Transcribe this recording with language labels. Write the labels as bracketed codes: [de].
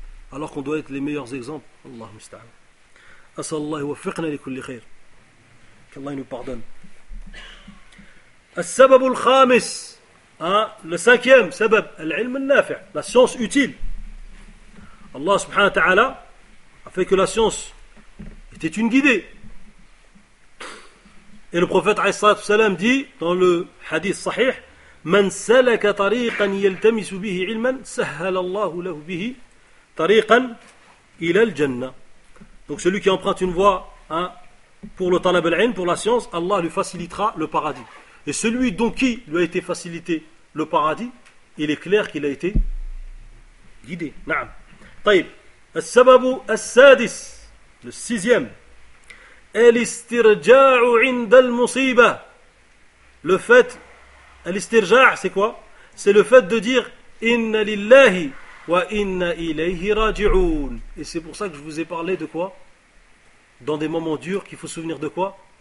[fr] Alors qu'on doit être les meilleurs exemples. [ar] Allah musta'an. As-salallahu wa fiqna li kulli khair. [fr] Qu'Allah nous pardonne. [ar] السبب الخامس, [fr] le cinquième سبب, [ar] العلم النافع, [fr] la science utile. Allah subhanahu wa ta'ala a fait que la science était une guidée. Et le prophète [ar] عليه الصلاة والسلام [fr] dit dans le hadith sahih, [ar] من سلك طريقا يلتمس به علما سهل الله له به طريقا إلى الجنة. [fr] Donc celui qui emprunte une voie, hein, pour le talab al-ilm, pour la science, Allah lui facilitera le paradis. Et celui dont qui lui a été facilité le paradis, il est clair qu'il a été guidé. [ar] Naam. Taïb. السبب السادس السيزيام الاسترجاع عند المصيبة [fr] le fait [ar] الاسترجاع [fr] c'est quoi c'est le fait de dire [ar] إن لله وإن إليه راجعون [fr] et c'est pour ça que je vous ai parlé de quoi dans des moments durs qu'il faut souvenir de quoi